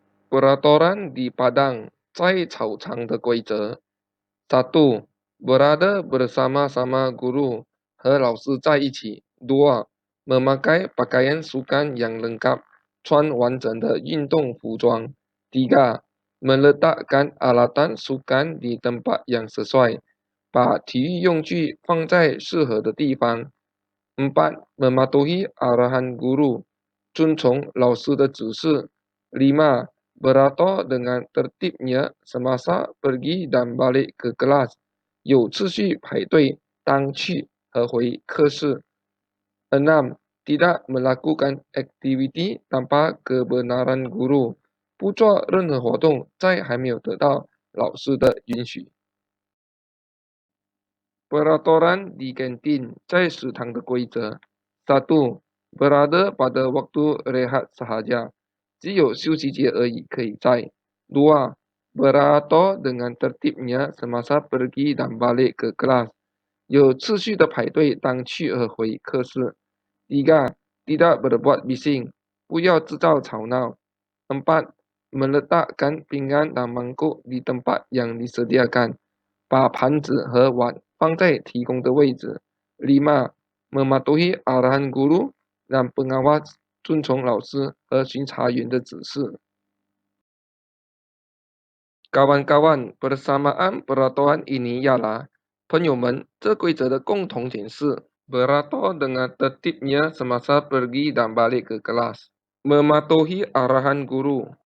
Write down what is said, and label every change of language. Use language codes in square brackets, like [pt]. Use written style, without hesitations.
[ms] Peraturan di padang, [zh] 在草场的规则. [ms] 1. Berada bersama-sama guru [zh] 和老师在一起. 2. [ms] Memakai pakaian sukan yang lengkap, [zh] 穿完整的运动服装. [ms] 3. Meletakkan alatan sukan di tempat yang sesuai, [zh] 把体育用具放在适合的地方. 4. [ms] Mematuhi arahan guru, [zh] 遵从老师的指示. 5. [ms] Beratur dengan tertibnya semasa pergi dan balik ke kelas, [zh] 有秩序排队当去和回课室. 6. [ms] Tidak melakukan aktiviti tanpa kebenaran guru, [zh] 不做任何活动在还没有得到老师的允许. [ms] Peraturan di kantin, [zh] 在食堂的规则. [ms] 1. Berada pada waktu rehat sahaja, [zh] 只有休息节而已可以在. 2. [ms] Beratur dengan tertibnya semasa pergi dan balik ke kelas, [zh] 有秩序的排队当去和回课室. 3. [ms] Tidak berbuat bising, [zh] 不要制造吵闹. 4. [ms] Meletakkan pinggan dan mangkuk di tempat yang disediakan, [zh] 把盘子和碗放在提供的位置. 5. [ms] Mematuhi arahan guru dan pengawas, [zh] 遵从老师和巡查员的指示. [ms] Kawan-kawan, persamaan peraturan ini ialah, [zh] 朋友们，这规则的共同点是 [ms] beratur dengan tertibnya semasa pergi dan balik ke kelas, mematuhi arahan guru.